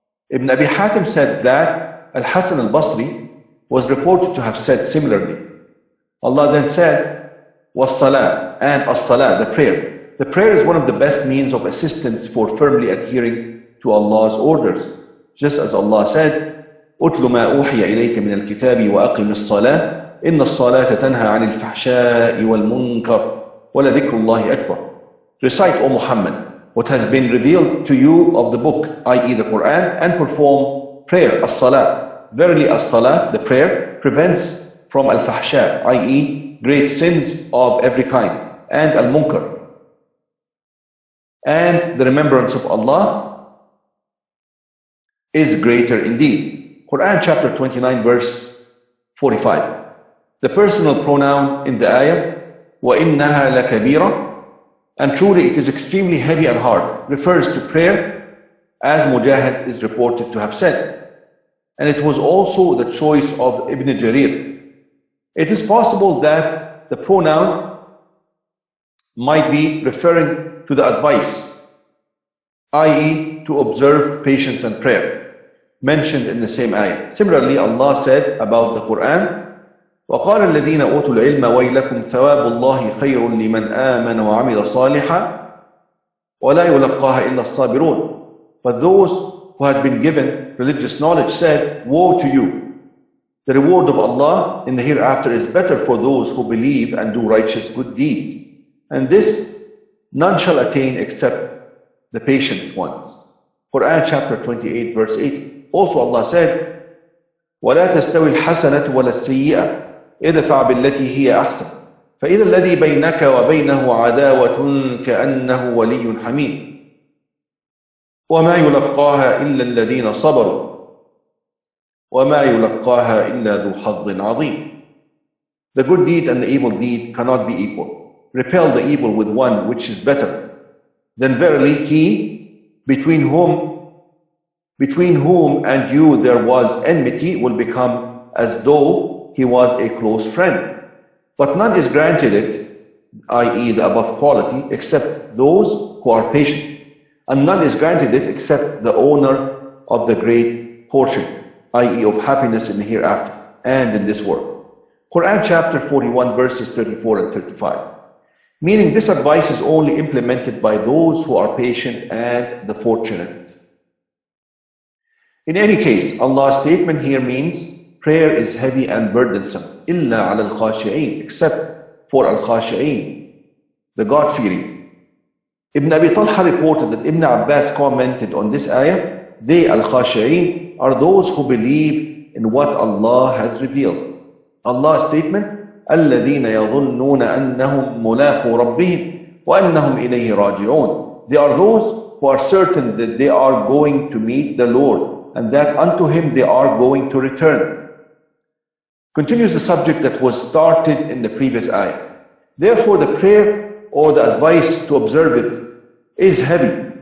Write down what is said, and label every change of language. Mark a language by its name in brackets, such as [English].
[English] Ibn Abi Hatim said that Al-Hasan al-Basri was reported to have said similarly. Allah then said, was-salah, and as-salah, the prayer. The prayer is one of the best means of assistance for firmly adhering to Allah's orders. Just as Allah said, [Arabic] أتل ما أوحي إليك من الكتاب وأقم الصلاة إن الصلاة تنهى عن الفحشاء والمنكر ولذكر الله أكبر. [English] Recite, O Muhammad, what has been revealed to you of the book, i.e. the Quran, and perform prayer, as-salah. Verily as-salah, the prayer, prevents from al-fahsha, i.e. great sins of every kind, and al-munkar. And the remembrance of Allah is greater indeed. Quran chapter 29 verse 45. The personal pronoun in the ayah, [Arabic] وَإِنَّهَا لَكَبِيرَةٌ, [English] and truly it is extremely heavy and hard, refers to prayer, as Mujahid is reported to have said. And it was also the choice of Ibn Jarir. It is possible that the pronoun might be referring to the advice, i.e. to observe patience and prayer, mentioned in the same ayah. Similarly, Allah said about the Quran, [Arabic] وَقَالَ الَّذِينَ أُوتُوا الْعِلْمَ وَيْلَكُمْ ثَوَابُ اللَّهِ خَيْرٌ لِمَنْ آمَنَ وَعَمِلَ صَالِحًا وَلَا يُلَقَّاهَا إِلَّا الصَّابِرُونَ. [English] But those who had been given religious knowledge said, woe to you! The reward of Allah in the hereafter is better for those who believe and do righteous good deeds. And this none shall attain except the patient ones. Quran chapter 28 verse 8. Also Allah said, [Arabic] وَلَا تَسْتَوِي الْحَسَنَةُ وَلَا السَّيِّئَةُ ادْفَعْ بِالَّتِي هِيَ أَحْسَنُ فَإِذَا الَّذِي بَيْنَكَ وَبَيْنَهُ عَدَاوَةٌ كَأَنَّهُ وَلِيٌّ حَمِيمٌ وَمَا يُلَقَّاهَا إِلَّا الَّذِينَ صَبَرُوا وَمَا يُلَقَّاهَا إِلَّا ذُو حَظٍّ عَظِيمٍ. [English] The good deed and the evil deed cannot be equal. Repel the evil with one which is better. Then verily he between whom and you there was enmity will become as though he was a close friend. But none is granted it, i.e. the above quality, except those who are patient. And none is granted it except the owner of the great portion, i.e. of happiness in the hereafter and in this world. Quran chapter 41 verses 34 and 35. Meaning this advice is only implemented by those who are patient and the fortunate. In any case, Allah's statement here means prayer is heavy and burdensome, [Arabic] إِلَّا عَلَى الْخَاشِعِينَ, [English] except for al-khashi'in, the God-fearing. Ibn Abi Talha reported that Ibn Abbas commented on this ayah, they al-khashi'in are those who believe in what Allah has revealed. Allah's statement, [Arabic] الَّذِينَ يَظُنُّونَ أَنَّهُمْ مُلَاقُوا رَبِّهِمْ وَأَنَّهُمْ إِلَيْهِ رَاجِعُونَ. [English] They are those who are certain that they are going to meet the Lord and that unto Him they are going to return. Continues the subject that was started in the previous ayah. Therefore the prayer or the advice to observe it is heavy.